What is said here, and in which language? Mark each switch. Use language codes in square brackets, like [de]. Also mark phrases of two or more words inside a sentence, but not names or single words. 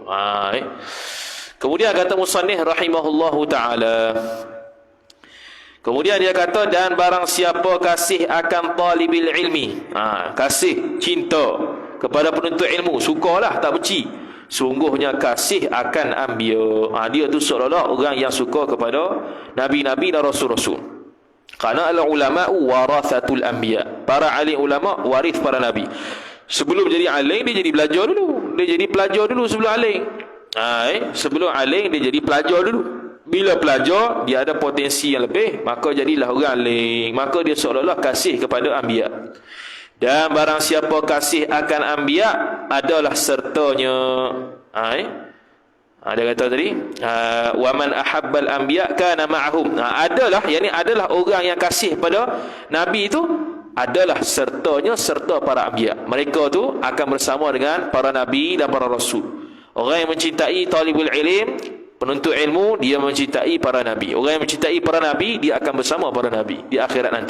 [ms] Kemudian kata musannif [ar] رحمه الله تعالى, [ms] kemudian dia kata, dan barang siapa kasih akan [ar] طالب العلم, [ms] kasih, cinta kepada penuntut ilmu, sukalah, tak benci, sungguhnya kasih akan anbiya. Dia tu seolah-olah orang yang suka kepada nabi-nabi dan rasul-rasul. Karena [ar] العلماء ورثة الأنبياء, [ms] para alim ulama waris para nabi. Sebelum jadi alim, dia jadi belajar dulu. Dia jadi pelajar dulu sebelum alim. Sebelum alim, dia jadi pelajar dulu. Bila pelajar, dia ada potensi yang lebih, maka jadilah orang alim. Maka dia seolah-olah kasih kepada anbiya. Dan barang siapa kasih akan anbiya, adalah sertanya. Dia kata tadi, [ar] ومن أحب الأنبياء كان معهم. [ms] Adalah orang yang kasih pada nabi itu, adalah sertanya, serta para anbiya. Mereka tu akan bersama dengan para nabi dan para rasul. Orang yang mencintai [ar] طالب العلم, [ms] penuntut ilmu, dia mencintai para nabi. Orang yang mencintai para nabi, dia akan bersama para nabi di akhirat nanti.